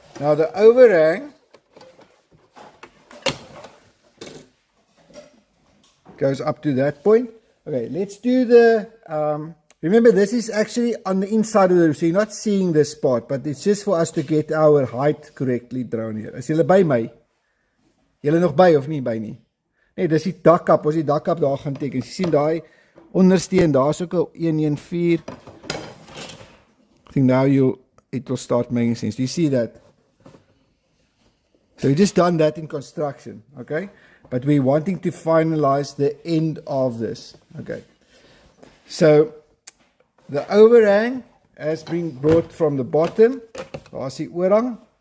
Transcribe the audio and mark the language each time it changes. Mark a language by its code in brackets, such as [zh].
[en] Now the overhang goes up to that point. Okay, let's do the, remember this is actually on the inside of the roof, so you're not seeing this part, but it's just for us to get our height correctly drawn here. [af] Is julle by my? Julle nog by of nie by nie? Nee, dis die dakkap, ons die dakkap daar gaan teken. Jy sien daai ondersteun, daar's ook 'n 114. [en] I think now it will start making sense. Do you see that? So we just done that in construction, okay? But we're wanting to finalize the end of this, okay? So the overhang has been brought from the bottom. [af] Daar's die oorhang.